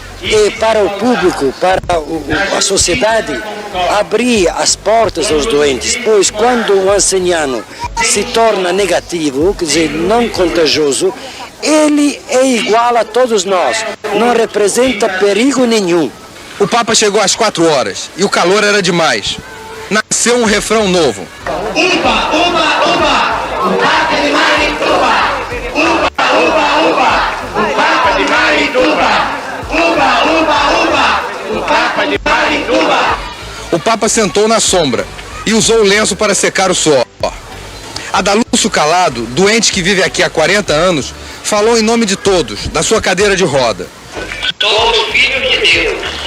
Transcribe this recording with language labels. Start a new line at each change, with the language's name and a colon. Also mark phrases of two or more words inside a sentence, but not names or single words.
Portuguese: e para o público, para a sociedade, abrir as portas aos doentes, pois quando o anceniano se torna negativo, quer dizer, não contagioso, ele é igual a todos nós, não representa perigo nenhum. O Papa chegou às 4 horas e o calor era demais. Nasceu um refrão novo. Uba, uba, uba, o Papa de Marituba. Uba, uba, uba, o Papa de Marituba. Uba, uba, uba, o Papa de Marituba. O Papa sentou na sombra e usou o lenço para secar o suor. Adalúcio Calado, doente que vive aqui há 40 anos, falou em nome de todos, da sua cadeira de roda. Todos filhos de Deus.